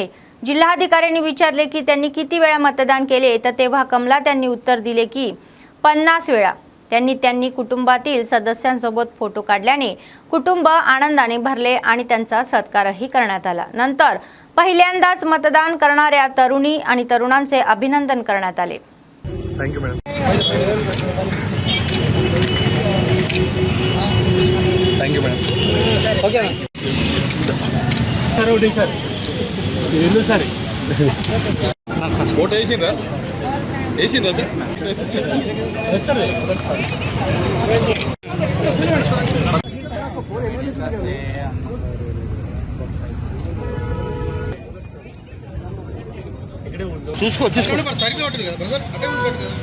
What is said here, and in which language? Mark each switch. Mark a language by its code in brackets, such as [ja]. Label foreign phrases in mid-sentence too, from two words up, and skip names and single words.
[mr] जिल्हाधिकाऱ्यांनी विचारले की त्यांनी किती वेळा मतदान केले, तर तेव्हा कमला त्यांनी उत्तर दिले की 50 वेळा. त्यांनी कुटुंबातील सदस्यांसोबत फोटो काढल्याने कुटुंब आनंदाने भरले आणि त्यांचा सत्कारही करण्यात आला. नंतर पहिल्यांदाच मतदान करणाऱ्या तरुणी आणि तरुणांचे अभिनंदन करण्यात आले. [en] thank you madam. thank you madam. [te] ఓకే సార్ ఒకటి సార్ ఎందుకు సార్ ఓటు వేసిండ్రా సార్ చూసుకోండి మరి సరిగ్గా ఉంటుంది కదా బ్రదర్ అటే ఉంటుంది